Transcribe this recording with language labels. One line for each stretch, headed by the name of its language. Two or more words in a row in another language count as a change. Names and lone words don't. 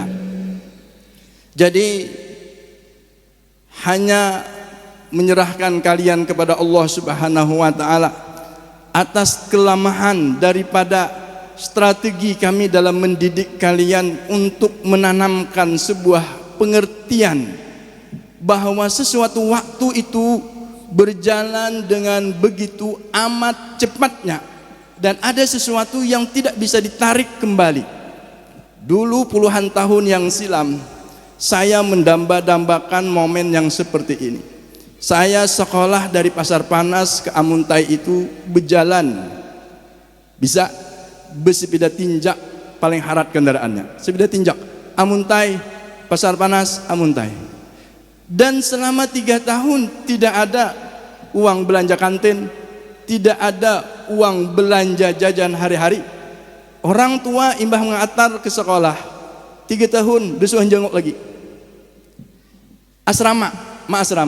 Indonesian: Jadi hanya menyerahkan kalian kepada Allah
Arabic: سبحانه وتعالى
Indonesian: atas kelemahan daripada strategi kami dalam mendidik kalian untuk menanamkan sebuah pengertian bahwa sesuatu waktu itu berjalan dengan begitu amat cepatnya, dan ada sesuatu yang tidak bisa ditarik kembali. Dulu puluhan tahun yang silam saya mendamba-dambakan momen yang seperti ini. Saya sekolah dari Pasar Panas ke Amuntai itu berjalan, bisa bersepeda tinjak, paling harat kendaraannya sepeda tinjak, Amuntai, Pasar Panas, Amuntai. Dan selama 3 tahun tidak ada uang belanja kantin, tidak ada uang belanja jajan hari-hari. Orang tua imbah mengantar ke sekolah 3 tahun disuruh jenguk lagi. Asrama, asrama.